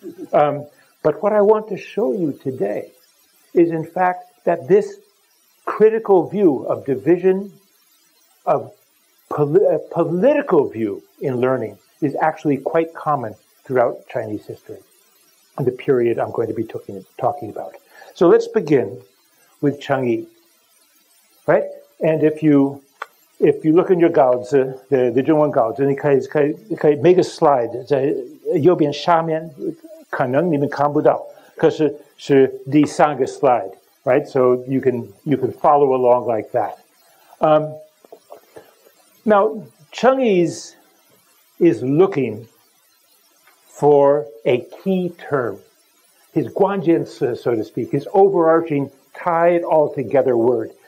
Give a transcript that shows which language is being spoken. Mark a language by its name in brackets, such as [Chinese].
[English] But what I want to show you today is, in fact, that this critical view of division, of political view in learning, is actually quite common throughout Chinese history, the period I'm going to be talking about. So let's begin with Cheng Yi, right? And if you look in your [Chinese] 稿子, [English] the [Chinese] 中文稿子, 你可以 [English] make a slide [Chinese] 在右边下面。可能你们看不到，可是是第三个 [English] slide, right? So you can follow along like that. Now, Cheng Yi is looking for a key term, his 关键词, so to speak, his overarching, tie it all together word.